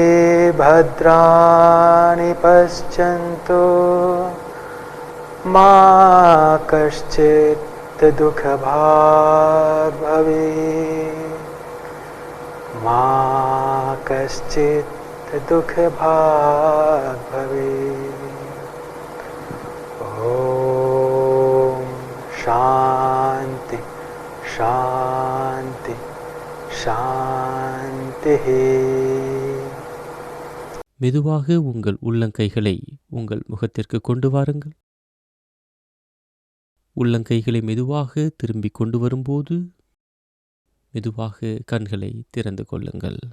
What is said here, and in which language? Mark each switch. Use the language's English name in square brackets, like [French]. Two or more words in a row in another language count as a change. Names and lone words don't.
[Sanskrit] भद्राणि पश्यन्तु, मा कश्चित् दुःखभाग् भवेत्, मा कश्चित् दुःखभाग् भवेत्। ॐ शान्ति शान्ति शान्तिः. [Tamil] மெதுவாக உங்கள் உள்ளங்கைகளை உங்கள் முகத்திற்கு கொண்டு வாருங்கள். உள்ளங்கைகளை மெதுவாக திரும்பி கொண்டு வரும்போது மெதுவாக கண்களை திறந்து கொள்ளுங்கள்.